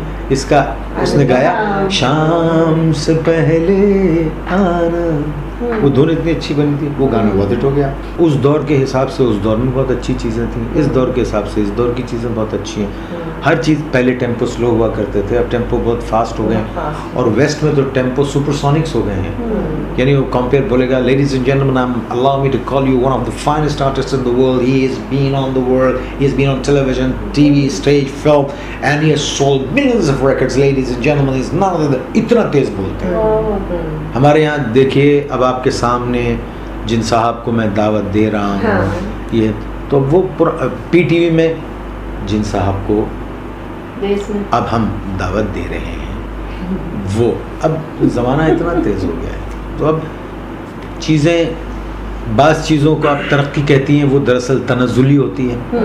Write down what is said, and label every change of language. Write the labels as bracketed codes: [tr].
[ur] اس کا اس نے گایا, شام سے پہلے آنا, وہ دھن اتنی اچھی بنی تھی, وہ گانا بہت ہٹ ہو گیا. اس دور کے حساب سے اس دور میں بہت اچھی چیزیں تھیں, اس دور کے حساب سے اس دور کی چیزیں بہت اچھی ہیں. ہر چیز, پہلے ٹیمپو سلو ہوا کرتے تھے, اب ٹیمپو بہت فاسٹ ہو گئے ہیں, اور ویسٹ میں تو ٹیمپو سپر سونکس ہو گئے ہیں. یعنی وہ کمپیئر بولے گا, [en] Ladies and gentlemen, allow me to call you one of the finest artists in the world. He has been on the world, he has been on television, TV, stage, film, and he has sold millions of records. Ladies and gentlemen, he's none of the, [ur] اتنا تیز بولتے ہیں. ہمارے یہاں دیکھیے, اب آپ کے سامنے جن صاحب کو میں دعوت دے رہا ہوں, یہ تو وہ پی ٹی وی میں جن صاحب کو اب ہم دعوت دے رہے ہیں, وہ اب زمانہ اتنا تیز ہو گیا ہے, تو اب چیزیں, بعض چیزوں کو آپ ترقی کہتی ہیں, وہ دراصل تنزلی ہوتی ہے.